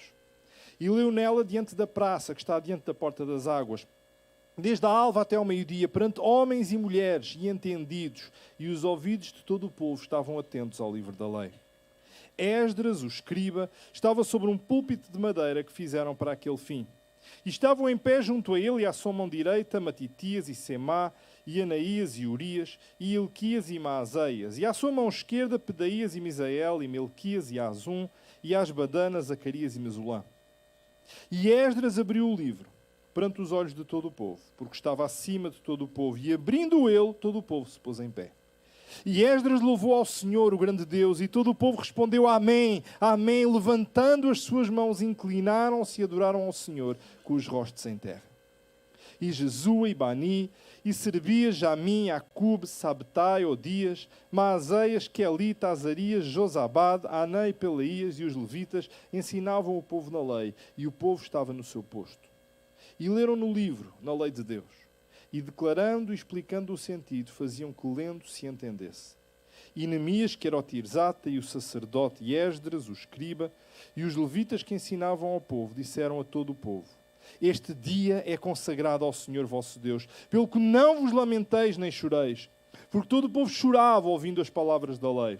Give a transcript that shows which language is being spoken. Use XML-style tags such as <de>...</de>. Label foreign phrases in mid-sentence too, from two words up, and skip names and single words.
<pt>E leu nela diante da praça, que está diante da porta das águas, desde a alva até ao meio-dia, perante homens e mulheres e entendidos, e os ouvidos de todo o povo estavam atentos ao livro da lei. Esdras, o escriba, estava sobre um púlpito de madeira que fizeram para aquele fim. E estavam em pé junto a ele e à sua mão direita Matitias e Semá, e Anaías e Urias, e Ilquias e Maaseias. E à sua mão esquerda Pedaías e Misael, e Melquias e Azum, e Asbadana, Zacarias e Mesulã. E Esdras abriu o livro perante os olhos de todo o povo, porque estava acima de todo o povo, e abrindo ele, todo o povo se pôs em pé. E Esdras louvou ao Senhor, o grande Deus, e todo o povo respondeu Amém, Amém, levantando as suas mãos, inclinaram-se e adoraram ao Senhor, com os rostos em terra. E Jesua e Bani, e Serbias, Jamim, Acube, Sabtai, Odias, Maaseias, Quelita, Azarias, Josabade, Anã e Pelaías e os levitas ensinavam o povo na lei, e o povo estava no seu posto. E leram no livro, na lei de Deus. E declarando e explicando o sentido, faziam que lendo se entendesse. E Neemias, que era o Tirzata, e o sacerdote e Esdras, o escriba, e os levitas que ensinavam ao povo, disseram a todo o povo: Este dia é consagrado ao Senhor vosso Deus, pelo que não vos lamenteis nem choreis, porque todo o povo chorava ouvindo as palavras da lei.</pt>